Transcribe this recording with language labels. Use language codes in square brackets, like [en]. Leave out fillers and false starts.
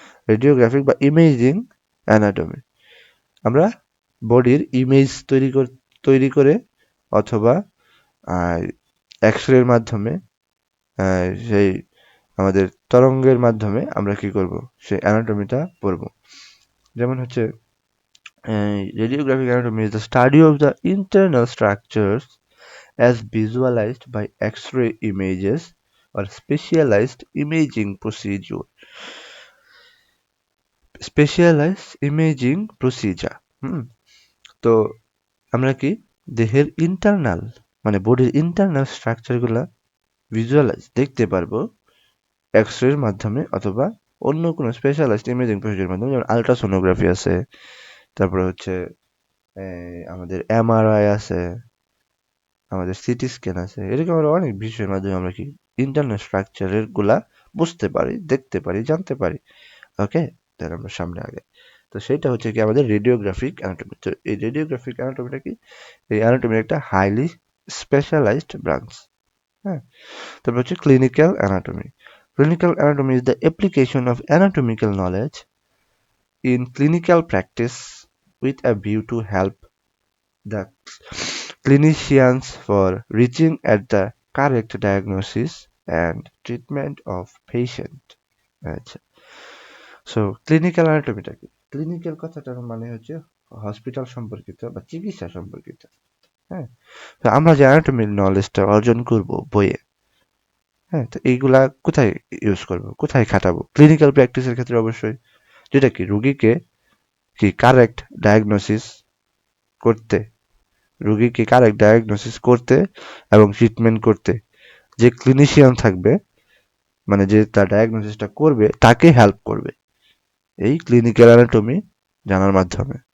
[bn] Radiographic বা imaging anatomy. আমরা বডির ইমেজ তৈরি করে অথবা এক্স-রের মাধ্যমে সেই আমাদের তরঙ্গের মাধ্যমে আমরা কি করব, সেই অ্যানাটমিটা পড়ব। যেমন হচ্ছে [en] radiographic anatomy is the study of the internal structures as visualized by X-ray images or specialized imaging procedure. Specialized imaging procedure. [bn] তো আমরা কি দেহের ইন্টারনাল মানে বডির ইন্টারনাল স্ট্রাকচারগুলা ভিজুয়ালাইজ দেখতে পারবো এক্স-রের মাধ্যমে অথবা অন্য কোনো স্পেশালাইজড ইমেজিং প্রসিডিউরের মাধ্যমে, যেমন আল্ট্রাসোনোগ্রাফি আছে, তারপরে হচ্ছে আমাদের এমআরআই আছে, আমাদের সিটি স্ক্যান আছে, এরকম আরো অনেক বিষয়ের মাধ্যমে আমরা কি ইন্টারনাল স্ট্রাকচারের গুলা বুঝতে পারি, দেখতে পারি, জানতে পারি। ওকে, তাহলে আমরা সামনে আগে, তো সেটা হচ্ছে কি আমাদের রেডিওগ্রাফিক অ্যানাটমি। তো এই রেডিওগ্রাফিক অ্যানাটমিটা কি, এই অ্যানাটমির একটা হাইলি স্পেশালাইজড ব্রাঞ্চ। হ্যাঁ, তারপর হচ্ছে clinical anatomy. [en] Clinical anatomy is the application of anatomical knowledge in clinical practice with a view to help the clinicians for reaching at the correct diagnosis and treatment of patient. [bn] আচ্ছা, so clinical অ্যানাটমিটা কি? Clinical কথাটার মানে হচ্ছে hospital সম্পর্কিত বা চিকিৎসা সম্পর্কিত। হ্যাঁ, তো আমরা যে অ্যানাটমির নলেজটা অর্জন করব বইয়ে, হ্যাঁ, তো এইগুলা কোথায় ইউজ করব, কোথায় খাটাবো? ক্লিনিক্যাল প্র্যাকটিসের ক্ষেত্রে অবশ্যই, যেটা কি রুগীকে কি কারেক্ট ডায়াগনোসিস করতে, রুগীকে কারেক্ট ডায়াগনোসিস করতে এবং ট্রিটমেন্ট করতে যে ক্লিনিশিয়ান থাকবে, মানে যে তার ডায়াগনোসিসটা করবে তাকে হেল্প করবে এই ক্লিনিক্যাল অ্যানাটমি জানার মাধ্যমে।